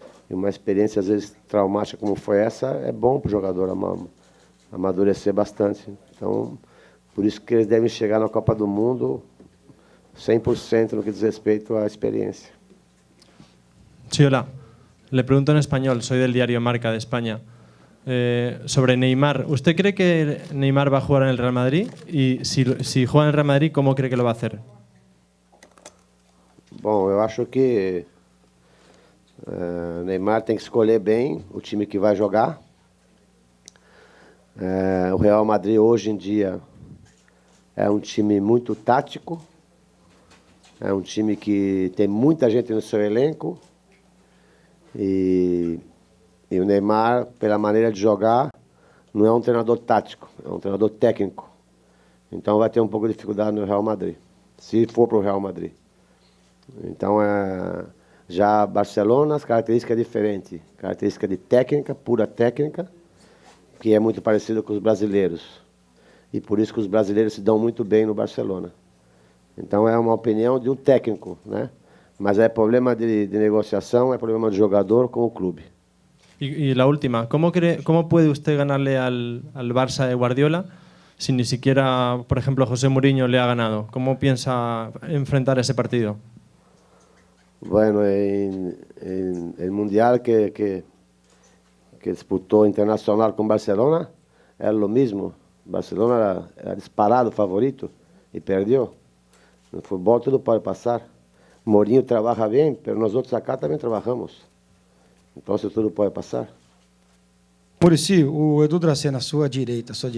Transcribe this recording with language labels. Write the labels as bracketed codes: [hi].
[pt] E uma experiência, às vezes, traumática como foi essa, é bom para o jogador amadurecer bastante. Então, por isso que eles devem chegar na Copa do Mundo 100% no que diz respeito à experiência. [es] Sí, hola. Le pregunto en español, soy del diario Marca de España. Sobre Neymar, ¿usted cree que Neymar va a jugar en el Real Madrid? Y si juega en el Real Madrid, ¿cómo cree que lo va a hacer? [pt] Bom, eu acho que Neymar tem que escolher bem o time que vai jogar. O Real Madrid, hoje em dia, é um time muito tático. É um time que tem muita gente no seu elenco. E o Neymar, pela maneira de jogar, não é um treinador tático, é um treinador técnico. Então vai ter um pouco de dificuldade no Real Madrid, se for para o Real Madrid. Então, já Barcelona, as características diferentes. Característica de técnica, pura técnica, que é muito parecido com os brasileiros. E por isso que os brasileiros se dão muito bem no Barcelona. Então, é uma opinião de um técnico, né? Mas é problema de negociação, é problema do jogador com o clube. [es] Y la última, ¿cómo puede usted ganarle al Barça de Guardiola si ni siquiera, por ejemplo, José Mourinho le ha ganado? ¿Cómo piensa enfrentar ese partido? Bueno, en el Mundial que disputó Internacional con Barcelona, era lo mismo. Barcelona era disparado favorito y perdió. [pt] No fútbol tudo pode passar. Mourinho trabalha bem, mas nós outros acá também trabalhamos. Então, tudo pode passar. Muricy, o Edu Dracena, sua direita.